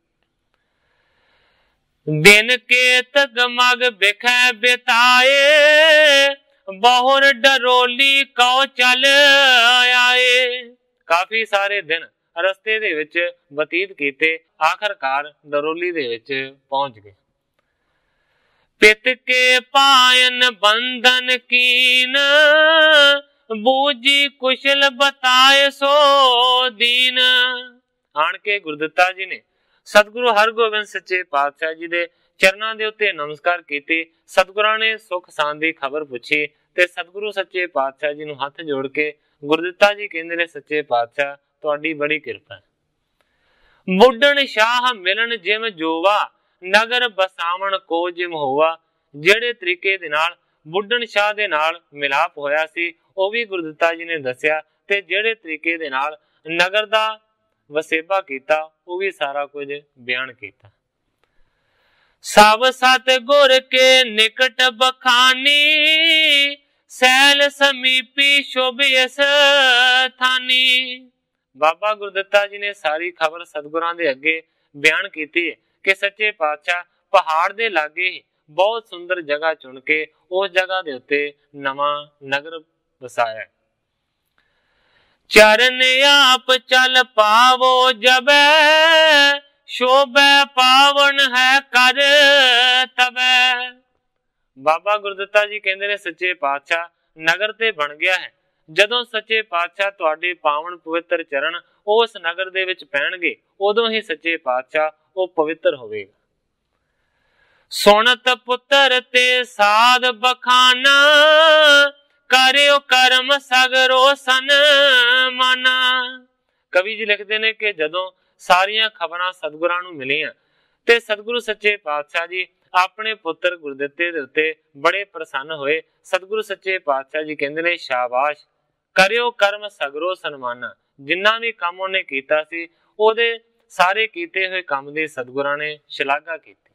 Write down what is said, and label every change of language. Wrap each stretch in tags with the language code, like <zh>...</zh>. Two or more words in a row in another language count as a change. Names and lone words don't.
<bra>दिन के तगमग बिखै बिताए बहुर डरोली को चल आए।</bra> <pa>ਕਾਫੀ ਸਾਰੇ ਦਿਨ ਰਸਤੇ ਦੇ ਵਿਚ ਬਤੀਤ ਕੀਤੇ, ਆਖਿਰਕਾਰ ਡਰੋਲੀ ਦੇ ਵਿਚ ਪਹੁੰਚ ਗਏ।</pa> <bra>पित के पायन बंधन कीन, बूझी कुशल बताए सो दीन।</bra> <pa>ਆਨ ਕੇ ਗੁਰਦਿੱਤਾ ਜੀ ਨੇ ਸਤਗੁਰੂ ਹਰਗੋਬਿੰਦ ਸੱਚੇ ਪਾਤਸ਼ਾਹ ਜੀ ਦੇ ਚਰਨਾਂ ਦੇ ਉੱਤੇ ਨਮਸਕਾਰ ਕੀਤੇ। ਸਤਗੁਰਾਂ ਨੇ ਸੁਖ ਸ਼ਾਂਤੀ ਦੀ ਖਬਰ ਪੁੱਛੀ ਤੇ ਸਤਗੁਰੂ ਸੱਚੇ ਪਾਤਸ਼ਾਹ ਜੀ ਨੂੰ ਹੱਥ ਜੋੜ ਕੇ ਗੁਰਦਿੱਤਾ ਜੀ ਕਹਿੰਦੇ ਨੇ ਸੱਚੇ ਪਾਤਸ਼ਾਹ ਤੁਹਾਡੀ ਬੜੀ ਕਿਰਪਾ ਹੈ।</pa> <bra>बुढ़न शाह मिलन जिम जोवा, नगर बसावण को जिम होवा।</bra> <pa>ਜਿਹੜੇ ਤਰੀਕੇ ਦੇ ਨਾਲ ਬੁੱਢਣ ਸ਼ਾਹ ਦੇ ਨਾਲ ਮਿਲਾਪ ਹੋਇਆ ਸੀ ਉਹ ਵੀ ਗੁਰਦਿੱਤਾ ਜੀ ਨੇ ਦੱਸਿਆ ਤੇ ਜਿਹੜੇ ਤਰੀਕੇ ਦੇ ਨਾਲ ਨਗਰ ਦਾ ਵਸੇਬਾ ਕੀਤਾ ਉਹ ਵੀ ਸਾਰਾ ਕੁਝ ਬਿਆਨ ਕੀਤਾ।</pa> <bra>सभ सत गुर के निकट बखानी, सैल समीपी शोभ इस थानी।</bra> <pa>ਬਾਬਾ ਗੁਰਦਿੱਤਾ ਜੀ ਨੇ ਸਾਰੀ ਖਬਰ ਸਤਿਗੁਰਾਂ ਦੇ ਅੱਗੇ ਬਿਆਨ ਕੀਤੀ ਕਿ ਸੱਚੇ ਪਾਤਸ਼ਾਹ ਪਹਾੜ ਦੇ ਲਾਗੇ ਹੀ ਬਹੁਤ ਸੁੰਦਰ ਜਗ੍ਹਾ ਚੁਣ ਕੇ ਉਸ ਜਗ੍ਹਾ ਦੇ ਉੱਤੇ ਨਵਾ ਨਗਰ ਬਸਾਇਆ।</pa> <bra>चरण आप चल पावो जब, शोभे पावन है कर तबे।</bra> <pa>ਬਾਬਾ ਗੁਰਦਿੱਤਾ ਜੀ ਕਹਿੰਦੇ ਨੇ ਸੱਚੇ ਪਾਤਸ਼ਾਹ ਨਗਰ ਤੇ ਬਣ ਗਿਆ ਹੈ ਜਦੋਂ ਸੱਚੇ ਪਾਤਸ਼ਾਹ ਤੁਹਾਡੇ ਪਾਵਨ ਪਵਿੱਤਰ ਚਰਣ ਉਸ ਨਗਰ ਦੇ ਵਿਚ ਪੈਣਗੇ ਉਦੋਂ ਹੀ ਸੱਚੇ ਪਾਤਸ਼ਾਹ ਵੋ ਪਵਿੱਤਰ ਹੋਵੇਗਾ।</pa> <bra>सुनत पुत्र ते साध बखाना, करियो कर्म सगरो सन माना।</bra> <pa>ਕਵੀ ਜੀ ਲਿਖਦੇ ਨੇ ਕਿ ਜਦੋਂ ਸਾਰੀਆਂ ਖਬਰਾਂ ਸਤਗੁਰਾਂ ਨੂੰ ਮਿਲੀਆਂ ਤੇ ਸਤਗੁਰੂ ਸੱਚੇ ਪਾਤਸ਼ਾਹ ਜੀ ਅਪਣੇ ਪੁੱਤਰ ਗੁਰਦਿੱਤੇ ਦੇ ਉੱਤੇ ਬੜੇ ਪ੍ਰਸੰਨ ਹੋਏ। ਸਤਗੁਰੂ ਸੱਚੇ ਪਾਤਸ਼ਾਹ ਜੀ ਕਹਿੰਦੇ ਨੇ ਸ਼ਾਬਾਸ਼,</pa> <bra>करियो कर्म सगरो सन्माना।</bra> <pa>ਜਿੰਨਾ ਭੀ ਕਾਮ ਉਨ੍ਹਾਂ ਕੀਤਾ ਸੀ ਓਦੇ ਸਾਰੇ ਕੀਤੇ ਹੋਏ ਕਾਮ ਦੀ ਸਤਗੁਰਾਂ ਨੇ ਸ਼ਲਾਘਾ ਕੀਤੀ।</pa>